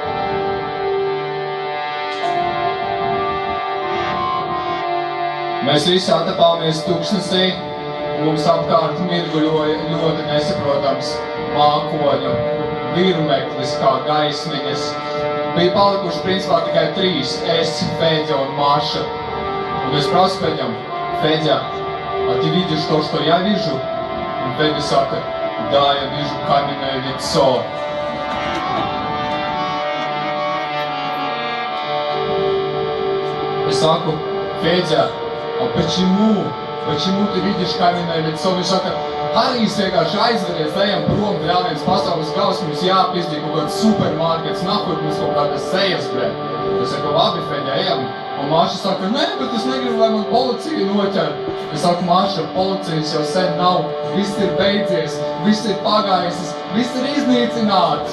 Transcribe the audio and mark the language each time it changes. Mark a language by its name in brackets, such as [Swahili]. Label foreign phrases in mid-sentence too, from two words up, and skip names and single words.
[Latvian] Mēs visi atapāmies tuksnesī, un mums apkārt mirguļoja ļoti nesaprotams mākoņu virmeklis kā gaismiņas. Bija palikuši principā tikai 3, es, Fedja un Maša. Un es prasu Fedjam, Fedja, [Russian] a ты видишь то, что я вижу? [Latvian] Un Fedja saka, [Russian] да, я вижу каменное лицо. [Latvian] Es saku, Fedja, [Russian] a почему ты видишь каменное лицо? [Latvian] Viņš saka, Harijs vienkārši aizveries, ejam prom, viens pasaules gals, mums jāpizdī kaut kāds supermarkets, nahuj, mums kaut kādas sejas, bre. Es saku, labi, Fedja, ejam. Un Maša saka, nē, bet es negribu, lai man policija noķer. Es saku, Maša, policijas jau sen nav, viss ir beidzies, viss ir pagaisis, viss ir iznīcināts.